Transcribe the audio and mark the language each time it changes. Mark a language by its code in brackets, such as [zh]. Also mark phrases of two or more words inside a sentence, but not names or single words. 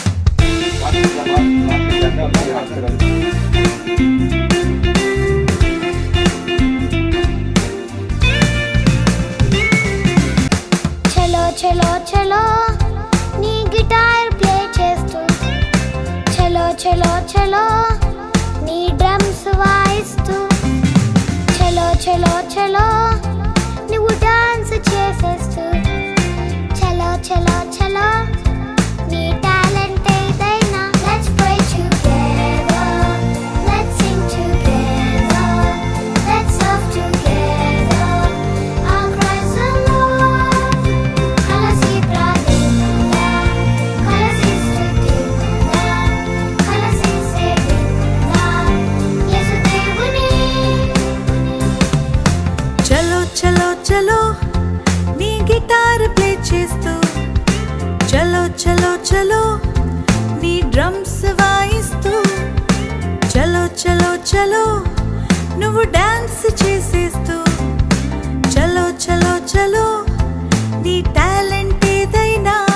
[te] చలో చలో చలో నీ [en] guitar play [te] చేస్తూ, చలో చలో చలో నీ డ్రమ్స్ వాయిస్తూ, చలో చలో చలో నువ్వు డాన్స్ చేసేస్తూ చలో చలో చలో నీ టాలెంట్ ఏదైనా [en] Let's pray together, let's sing together, let's serve together. Our Christ the Lord, [te] కలిసి ప్రార్థిద్దాం, కలిసి స్తుతిద్దాం, కలిసి సేవిద్దాం, యేసు దేవుని. చలో చలో చలో నీ [en] guitar play [te] చేస్తూ చలో చలో చలో నీ డ్రమ్స్ వాయిస్తూ చలో చలో చలో నువ్వు డాన్స్ చేసేస్తూ చలో చలో చలో నీ టాలెంట్ ఏదైనా